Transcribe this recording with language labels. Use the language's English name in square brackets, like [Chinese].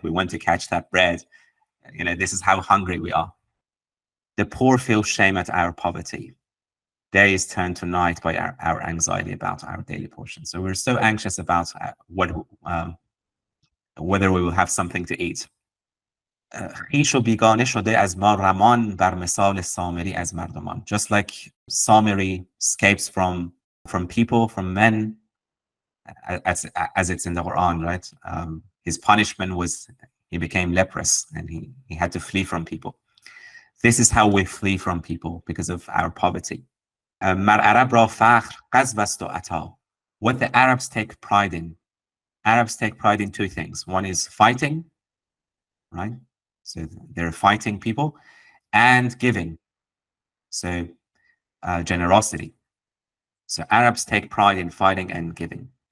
[English] We want to catch that bread. This is how hungry we are. The poor feel shame at our poverty. Day is turned to night by our anxiety about our daily portion. So we're so anxious about whether we will have something to eat. [Persian] خویش و بیگانه شده از ما رمان بر مثال سامری از مردمان. [English] Just like Samiri escapes from people, from men, as it's in the Qur'an, right? His punishment was he became leprous and he had to flee from people. This is how we flee from people, because of our poverty. [Persian] مر عرب را فخر غزو است و عطا. [English] What the Arabs take pride in. Arabs take pride in two things. One is fighting, right? So they're fighting people, and giving. So generosity. So Arabs take pride in fighting and giving.